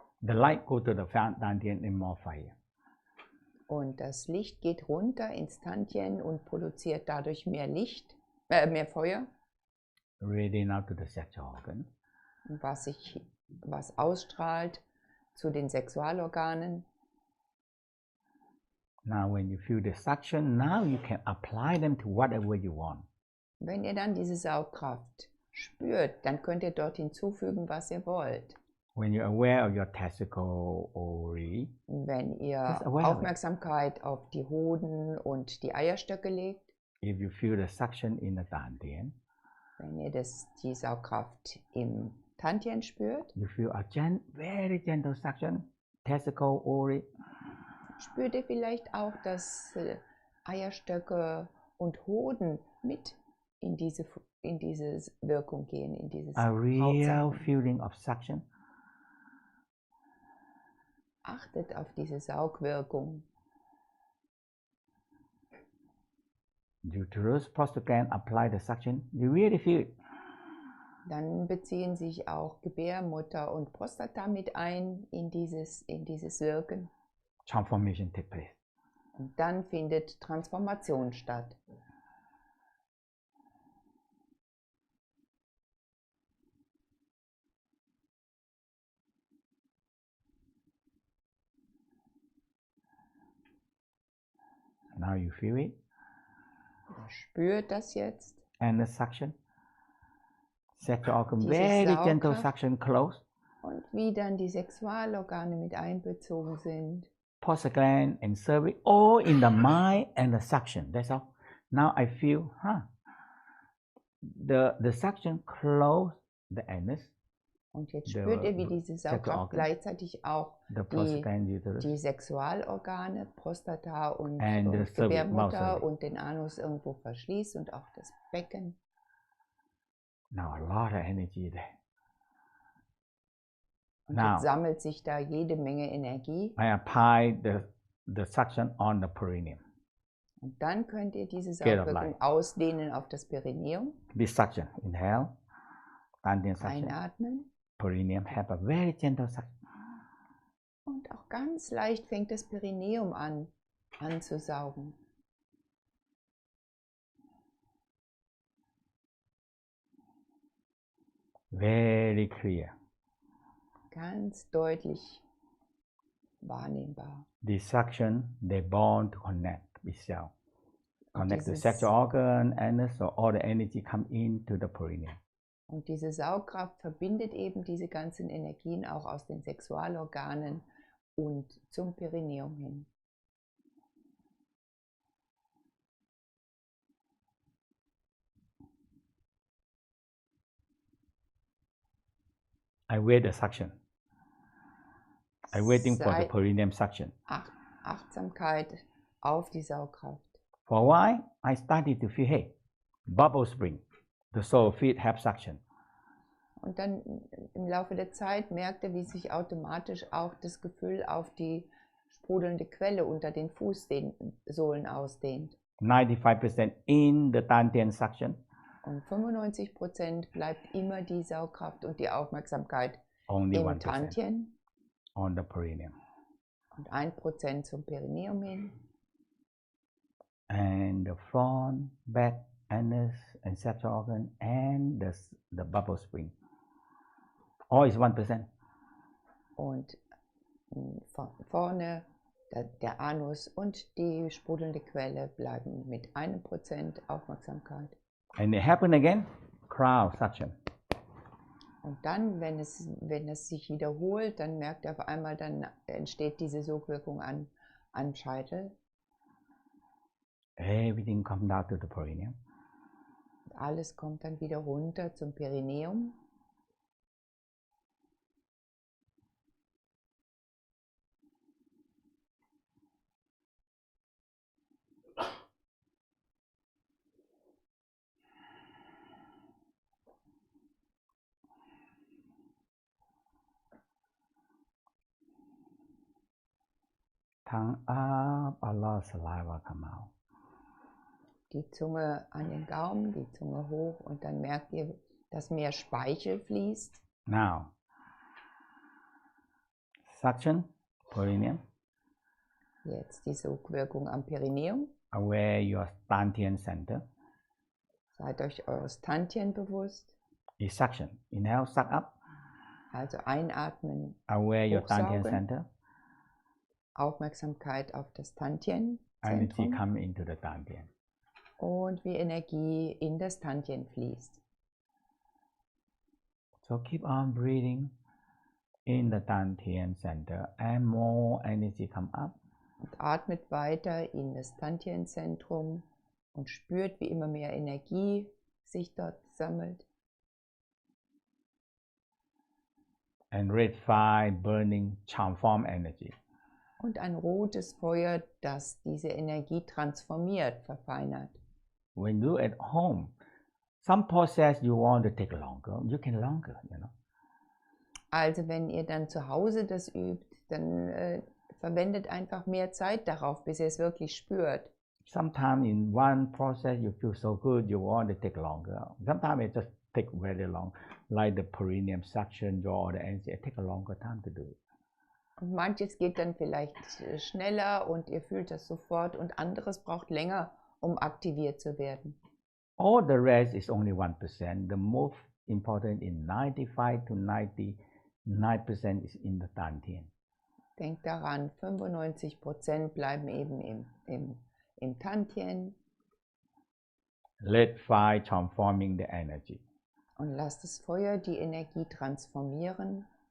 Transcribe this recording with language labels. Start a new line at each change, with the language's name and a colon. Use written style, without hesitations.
English: The light go to the Tantien and more fire.
German: Und das Licht geht runter ins Tantien und produziert dadurch mehr Licht, mehr Feuer,
English: Ready now to the sexual organ.
German: was ausstrahlt zu den Sexualorganen.
English: Now when you feel the suction, now you can apply them to whatever you want.
German: Wenn ihr dann diese Saugkraft spürt, dann könnt ihr dort hinzufügen, was ihr wollt.
English: When you're aware of your testicle ovary,
German: Wenn ihr
English: Just aware of it.
German: Aufmerksamkeit auf die Hoden und die Eierstöcke legt,
English: if you feel the suction in the dantian,
German: wenn ihr die Saugkraft im Tantien spürt,
English: you feel a very gentle suction, testicle ovary,
German: spürt ihr vielleicht auch, dass Eierstöcke und Hoden mit in diese Wirkung gehen, in dieses
English: a real
German: Hautsaugen.
English: feeling of suction.
German: Achtet auf diese Saugwirkung.
English: Uterus, prostagland apply the suction, you really feel it.
German: Dann beziehen sich auch Gebärmutter und Prostata mit ein in dieses Wirken.
English: Transformation take place.
German: Und dann findet Transformation statt.
English: Now you feel it.
German: Spürt das jetzt.
English: And the suction. Sexual organ,
German: Diese
English: very gentle
German: Saugkraft.
English: suction close.
German: Und wie dann die Sexualorgane mit einbezogen sind.
English: Prostagland and cervix, all in the mind and the suction. That's all. Now I feel, the suction close the anus,
German: Und jetzt spürt ihr, wie diese Saugkraft gleichzeitig auch
English: the prostagland uterus,
German: die Sexualorgane, Prostata und
English: and the
German: Gebärmutter und den Anus irgendwo verschließt und auch das Becken.
English: Now a lot of energy there.
German: Und
English: Now,
German: jetzt sammelt sich da jede Menge Energie.
English: I apply the suction on the perineum.
German: Und dann könnt ihr diese
English: Get of
German: Saugwirkung
English: life.
German: ausdehnen auf das Perineum.
English: This suction, inhale, dantian suction,
German: Einatmen.
English: perineum have a very gentle suction.
German: Und auch ganz leicht fängt das Perineum an anzusaugen.
English: Very clear.
German: Ganz deutlich wahrnehmbar.
English: The suction, they bond to connect itself. Connect the
German: dieses-
English: sexual organ, and so all the energy come into the perineum.
German: Und diese Saugkraft verbindet eben diese ganzen Energien auch aus den Sexualorganen und zum Perineum hin.
English: I wait the suction. I'm waiting for the
German: Sei-
English: perineum suction.
German: Achtsamkeit auf die Saugkraft.
English: For a while, I started to feel, hey, bubble spring. The soul feet have suction.
German: Und dann im Laufe der Zeit merkte, wie sich automatisch auch das Gefühl auf die sprudelnde Quelle unter den Fußsohlen ausdehnt.
English: 95% in the dantian suction,
German: Und 95% bleibt immer die Saugkraft und die Aufmerksamkeit
English: only
German: im
English: 1%
German: Tantien
English: on the perineum.
German: und 1% zum Perineum hin.
English: And the front, back, anus, and sexual organ, and the bubble spring. All is 1%.
German: Und vorne der Anus und die sprudelnde Quelle bleiben mit 1% Aufmerksamkeit.
English: And it happen again, crown suction.
German: Und dann, wenn es sich wiederholt, dann merkt er auf einmal, dann entsteht diese Sogwirkung an Scheitel.
English: Everything comes down to the perineum.
German: Und alles kommt dann wieder runter zum Perineum.
English: Tongue up, a lot of saliva come out.
German: Die Zunge an den Gaumen, die Zunge hoch und dann merkt ihr, dass mehr Speichel fließt.
English: Now, suction, perineum,
German: Jetzt die Sogwirkung am Perineum.
English: aware your dantian center.
German: Seid euch eures Tantien bewusst.
English: Is suction. Inhale, suck up.
German: Also einatmen,
English: Aware your dantian
German: Hochsaugen.
English: center.
German: Aufmerksamkeit auf das Tantien.
English: Energy come into the dantian.
German: Und wie Energie in das Tantien fließt.
English: So keep on breathing in the Dantian center and more energy come up.
German: Und atmet weiter in das Dantian-Zentrum und spürt, wie immer mehr Energie sich dort sammelt.
English: And red fire burning transform energy.
German: Und ein rotes Feuer, das diese Energie transformiert, verfeinert.
English: When you at home, some process you want to take longer, you can longer, you know.
German: Also wenn ihr dann zu Hause das übt, dann verwendet einfach mehr Zeit darauf, bis ihr es wirklich spürt.
English: Sometimes in one process you feel so good, you want to take longer. Sometimes it just take very long, like the perineum suction, draw or the energy. It take a longer time to do it.
German: Und manches geht dann vielleicht schneller und ihr fühlt das sofort und anderes braucht länger, um aktiviert zu werden.
English: All the rest is only 1%. The most important is 95 to 99% is in the Dantian.
German: Denkt daran, 95% bleiben eben im Dantian.
English: Let fire transforming the energy.
German: Und lasst das Feuer die Energie transformieren.